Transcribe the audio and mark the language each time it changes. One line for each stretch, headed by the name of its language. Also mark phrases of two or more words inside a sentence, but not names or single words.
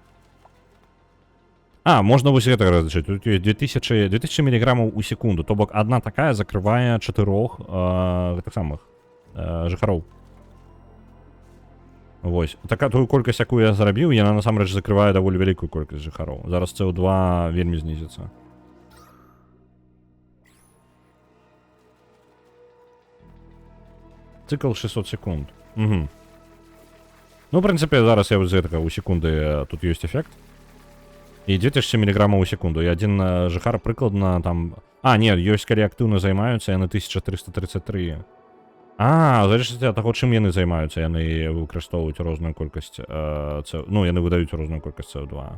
Belarusian: А, можна вось гэта разлічыць. Тут ёсць 2000 міліграмаў у секунду, то бок адна такая закрывае 4 гэтых самых жыхароў. Вось. Тую колькасць, якую я зарабіў, яна насамрэч закрывае даволі вялікую колькасць жыхароў. Зараз СО2 вельмі знізіцца. Цикл 600 секунд. Угу. Ну, в прынцыпе, зараз я з гэтага у секунды тут ёсць эфект. І 2000 міліграмаў у секунду. І адзін жыхар прыкладна там... А, не, ёсць, калі актыўна займаюцца, яны 1333. А, залежыць ад таго, чым яны займаюцца, яны выкарыстоўваюць розную колькасць ну, яны выдаюць розную колькасць СО2.